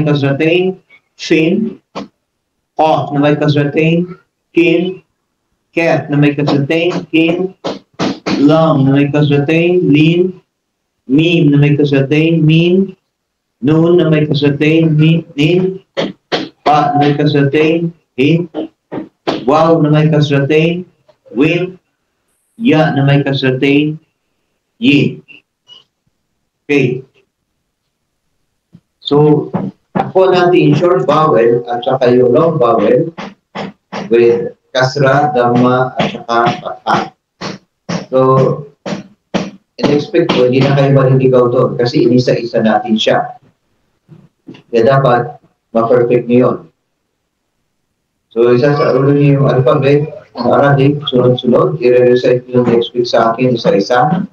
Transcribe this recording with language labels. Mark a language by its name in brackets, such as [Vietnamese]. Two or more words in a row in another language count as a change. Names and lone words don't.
[Filipino] kasratain, fin, qaf na may kasratain, kin, kaf na may kasratain, kin, lam na may kasratain, lin, mim na may kasratain, min, nun na may kasratain, nin, pa na may kasratain, hin, waw na may kasratain, win, ya na may kasratain, yin. Okay. So, ako natin [English] short vowel [Filipino] at saka yung [English] long vowel with [Filipino] kasra, dhamma, at saka patha. So, in-expect ko, hindi na kayo maliligaw doon kasi inisa-isa natin siya. Kaya dapat ma-perfect niyo yun. So, isa sa ulo niyo yung alphabet, ang Arabic, sunod-sunod, i-recite niyo [English] next week [Filipino] sa akin isa-isa.